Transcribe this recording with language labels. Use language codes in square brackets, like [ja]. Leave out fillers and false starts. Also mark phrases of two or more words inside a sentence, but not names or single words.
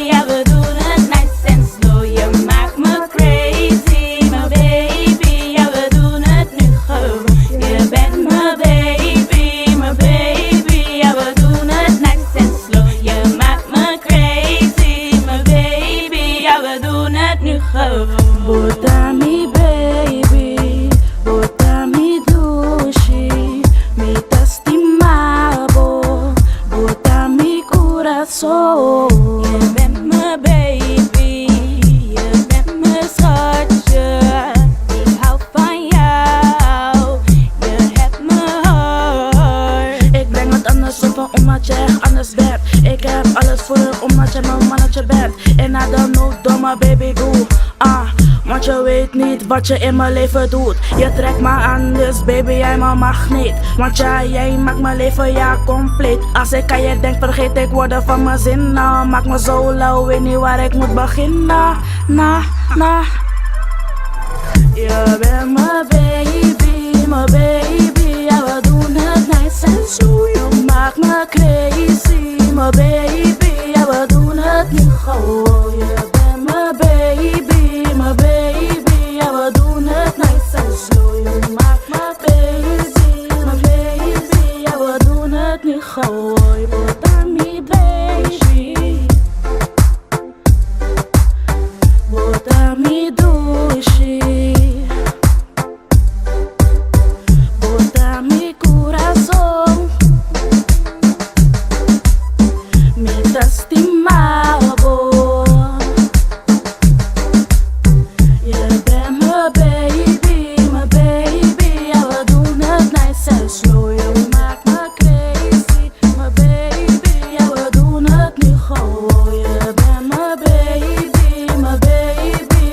[nl] Ja, we doen het nice en slow. Je maakt me crazy, mijn baby. Ja, we doen het nu gewoon. Je bent mijn baby, mijn baby. Ja, we doen het nice en slow. Je maakt me crazy, mijn baby. Ja, we doen het nu gewoon. [pap] Bota mi baby, bota mi dushi, mi testimabo, bota mi corazón. [nl] Je bent mijn baby, je bent mijn schatje. Ik hou van jou, je hebt mijn hart. Ik breng het anders over omdat je echt anders bent. Ik heb alles voor je omdat je mijn mannetje bent. En [en] I don't know [nl] door [en] my baby [nl] doe. Want je weet niet wat je in mijn leven doet. Je trekt me aan, dus baby jij mijn magneet. Want ja, jij maakt mijn leven ja compleet. Als ik aan je denk vergeet ik woorden van mijn zinnen. Maak me zo lauw, weet niet waar ik moet beginnen. Je bent mijn baby, mijn baby. Ja, we doen het nice en slow. Je maakt me crazy, mijn baby. Ja, we doen het nu gewoon. Je bent mijn baby, mijn baby. Ja, we doen het nice en slow. Je maakt me crazy, mijn baby. Ja, we doen het nu gewoon. Bota mi baby, bota mi dushi, bota mi corazón, mi testimabo. Je bent mijn baby, mijn baby. Ja, we doen het nice en slow. Je maakt me crazy, mijn baby. Ja, we doen het nu gewoon. Je bent mijn baby, mijn baby.